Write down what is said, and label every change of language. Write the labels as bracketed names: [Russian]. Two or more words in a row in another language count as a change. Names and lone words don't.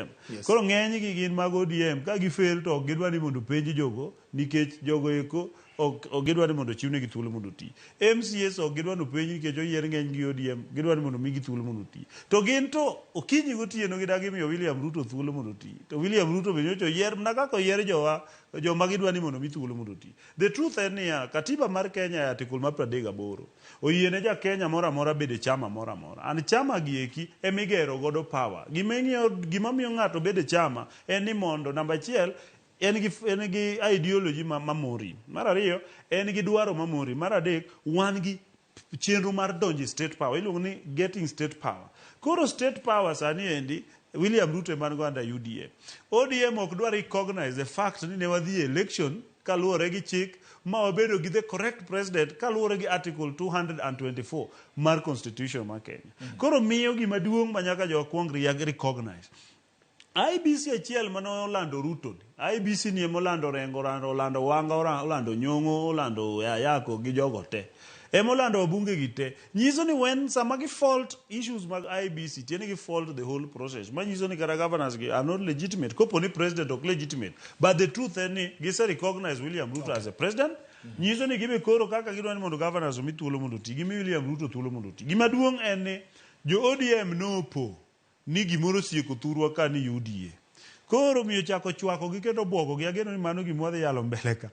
[Luo (Kenya and Tanzania)] Koro ng'eny gi gin mag ODM ka gifail to gidwa ni mondo penj jogo nikech jogo eko ok gidwa ni mondo chiwne gi thuolo mondo ti. MCS ok gidwa no penj nikech oyier ng'eny gi ODM, gidwa ni mondo migi thuolo mondo ti. To gin to okinyi gotieno gidagi miyo William Ruto thuolo mondo ti. To William Ruto be nyocha oyier mana kaka oyier joma gidwa ni mondo mi thuolo mondo ti. [English] The truth [Luo (Kenya and Tanzania)] en niya katiba mar Kenya ya article mar 38 oyiene ja Kenya mora mora bede chama mora mora. An chama gi eki emigero godo power. Gima miyo ng'ato bede chama en ni mondo namba 1 en gi ideology mamori. Mar 2 en gi dwaro mamori. Mar 3 wan gi chenro mar donjo [English] state power. [Luo (Kenya and Tanzania)] Iluongo ni [English] getting state power. [Luo (Kenya and Tanzania)] Koro [English] state power [Luo (Kenya and Tanzania)] sani endi William Ruto man go under UDA. ODM ok dwa [English] recognize the fact [Luo (Kenya and Tanzania)] ni ne wadhi election kaluwore gi chik ma wabedo gi [English] the correct president [Luo (Kenya and Tanzania)] kaluwore gi article 224 mar constitution mar Kenya. Koro miyo gima duong' ma nyaka jo kwong recognize. IBC achiel mano olando Ruto. IBC ni emolando rengo olando wanga olando nyong'o olando yako gi jogo te. Emolando wabunge gi te. Nyiso ni when sama gi [English] fault issues [Luo (Kenya and Tanzania)] mag IBC tiene gi [English] fault the whole process. [Luo (Kenya and Tanzania)] Ma nyiso ni kara governors gi [English] are not legitimate. [Luo (Kenya and Tanzania)] Kopo ni president ok legitimate. [English] But the truth [Luo (Kenya and Tanzania)] en ni gise [English] recognize William Ruto as a president. [Luo (Kenya and Tanzania)] Nyiso ni gibe koro kaka gidwa ni mondo governors omi thuolo mondo ti. Gimi William Ruto thuolo mondo ti. Gima duong' en ni jo ODM nopo ni gimoro sieko thurwa ka ni UDA. Koro miyo chako chwako gi kendo bwogo gi ageno ni mano gimwa dhi yalo mbele ka.